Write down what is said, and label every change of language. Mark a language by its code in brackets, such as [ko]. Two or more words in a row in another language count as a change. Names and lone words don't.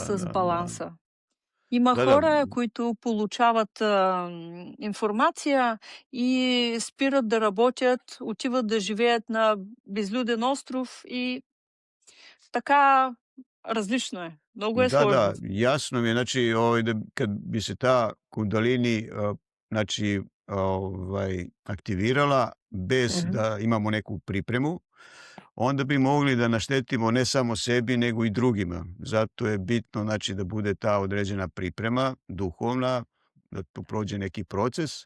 [sr] da, [bg] с [sr] da, da. [bg] баланса. Има [sr] Da, da. [bg] хора, които получават информация и спират да работят, отиват да живеят на безлюден остров и така различно е. Много е [sr] Da, [bg] сложно. [sr] da, jasno mi je, znači, da kad bi se ta kundalini, znači, aktivirala bez Мгм. da imamo neku pripremu, onda bi mogli da naštetimo ne samo sebi, nego i drugima. Zato je bitno, znači, da bude ta određena priprema duhovna, da tu prođe neki proces.